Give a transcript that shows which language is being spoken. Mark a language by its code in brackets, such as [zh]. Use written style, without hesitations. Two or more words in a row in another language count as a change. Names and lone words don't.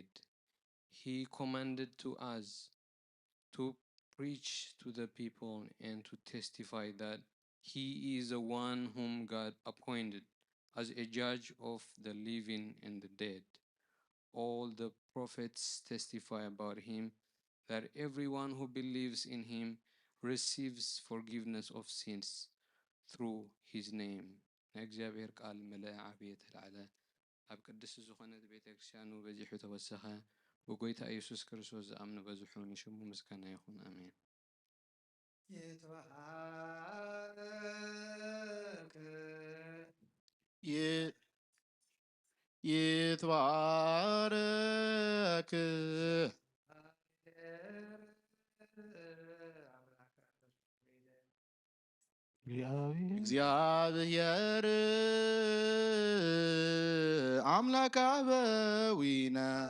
[en] He commanded to us to preach to the people and to testify that he is the one whom God appointed as a judge of the living and the dead. All the prophets testify about him that everyone who believes in him receives forgiveness of sins through his name. [ti] እግዚአብሔር ቃል መላእ ዓብየት ተላዕለ ኣብ ቅድስ ዝኾነት ቤተ ክርስቲያኑ በዚሑ ተወሰኸ በጎይታ ኢየሱስ ክርስቶስ ዝኣምኑ በዝሑ ንሽሙ ምስጋና ይኹን አሜን [gez] ይትባረክ እግዚአብሔር አምላክ አበዊነ